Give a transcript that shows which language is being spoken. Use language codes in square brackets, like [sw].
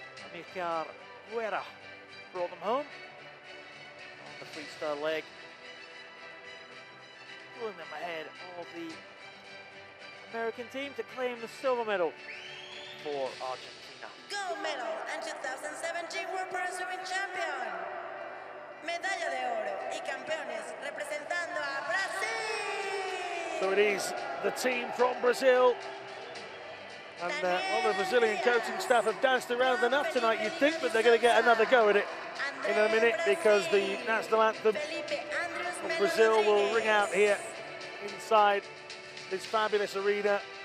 [en] Amilcar Guerra brought them home on the freestyle leg, pulling them ahead of the American team to claim the silver medal for Argentina. Gold medal and 2017 World Pro Swimming Champion. [es] Medalla de oro y campeones representando a Brasil. [en] So it is the team from Brazil. And well, the Brazilian coaching staff have danced around enough tonight, you'd think, but they're going to get another go at it in a minute, because the national anthem of Brazil will ring out here inside this fabulous arena.